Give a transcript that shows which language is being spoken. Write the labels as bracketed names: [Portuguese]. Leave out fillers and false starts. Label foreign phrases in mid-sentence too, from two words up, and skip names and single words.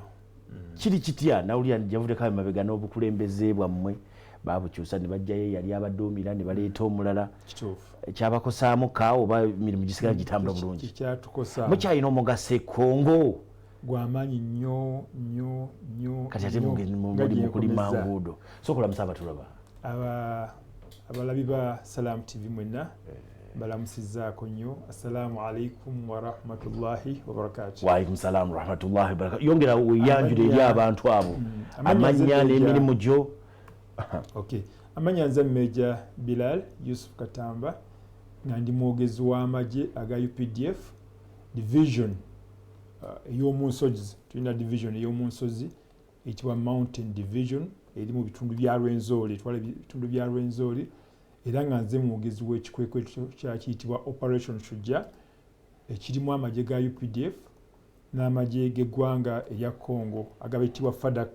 [Ganda] kiri kitya nawulira javudeko emabega n'obukulembeze bwammwe babukyusa ne bajjayo yali abadduumira ne baleeta omulala ekyabakosaamu ka oba emirimu gisigala gitambula bulungi mukyalina omugaso e Congo gwamaanyi nnyo kati ate muli mu kulima nguudo sokolamusa abatulaba abalabi ba Salam TV mwenna balamusizaako nnyo. [Arabic] السلام عليكم ورحمة الله وبركاته. وعليكم السلام ورحمة الله وبركاته. [Ganda] Yongera weyanjule eri abantu abo amanya n'emirimu gyo. Okay, amanya nze Major Bilal Yusuf Katamba nga ndi mwogezi w'amagye aga UPDF division ey'omunsozi. Tulina division ey'omunsozi eyitibwa Mountain Division eri mu bitundu bya Rwenzori, twala bitundu bya Rwenzori, era nga nze mwogezi w'ekikwekweto kyakiyitibwa Operation Shujja ekirimu amagye ga UPDF n'amagye g'eggwanga erya Congo agabitibwa FADAK.